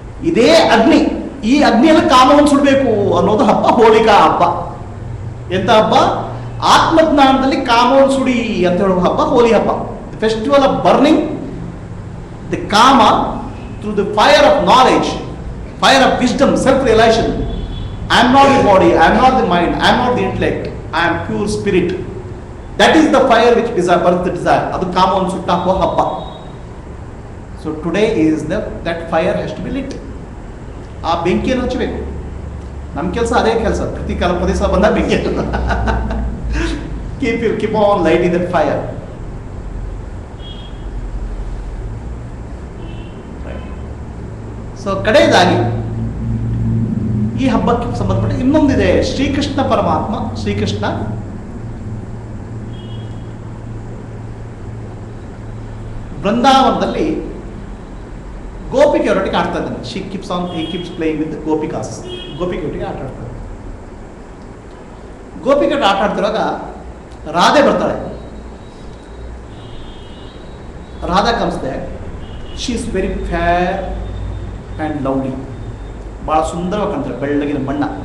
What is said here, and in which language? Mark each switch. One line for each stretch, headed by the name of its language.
Kannada: ಇದೇ ಅಗ್ನಿ, ಈ ಅಗ್ನಿಯಲ್ಲಿ ಕಾಮವನ್ನು ಸುಡಬೇಕು ಅನ್ನೋದು ಹಬ್ಬ, ಹೋಳಿಕಾ ಹಬ್ಬ. ಎಂತ ಹಬ್ಬ? ಆತ್ಮಜ್ಞಾನದಲ್ಲಿ ಕಾಮವನ್ನು ಸುಡಿ ಅಂತ ಹೇಳುವ ಹಬ್ಬ ಹೋಲಿ ಹಬ್ಬ.
English: Festival of burning the Kama through the fire of knowledge, fire of wisdom, self-realization. I am not the body, I am not the mind, I am not the intellect, I am pure spirit. That is the fire which births the desire.
Kannada: Adu ಕಾಮವನ್ನು ಸುಟ್ಟಾಕುವ ಹಬ್ಬ.
English: So today is that fire has to be lit.
Kannada: ಆ ಬೆಂಕಿಯನ್ನು ಹಚ್ಚಬೇಕು. ನಮ್ಮ ಕೆಲಸ ಅದೇ ಕೆಲಸ. ಪ್ರತಿ ದಿವಸ ಬಂದ ಬೆಂಕಿ
English: keep on lighting that fire.
Kannada: So ಕಡೆಯದಾಗಿ ಈ ಹಬ್ಬಕ್ಕೆ ಸಂಬಂಧಪಟ್ಟ ಇನ್ನೊಂದಿದೆ. ಶ್ರೀಕೃಷ್ಣ ಪರಮಾತ್ಮ, ಶ್ರೀಕೃಷ್ಣ ಬೃಂದಾವನದಲ್ಲಿ ಗೋಪಿಕೆಯವರೊಟ್ಟಿಗೆ ಆಡ್ತಾ ಇದ್ದಾನೆ.
English: he keeps playing with the gopikas.
Kannada: ಗೋಪಿಕೆಯೊಟ್ಟಿಗೆ ಆಟ ಆಡ್ತಾರೆ. ಗೋಪಿಕೆಯೊಟ್ಟಿಗೆ ಆಟ ಆಡ್ತಿರುವಾಗ ರಾಧೆ ಬರ್ತಾಳೆ.
English: Radha comes there. She is very fair and lovely.
Kannada: ಬಹಳ ಸುಂದರವಾಗಿ ಕಾಣ್ತಾರೆ, ಬೆಳ್ಳಗಿನ ಬಣ್ಣ.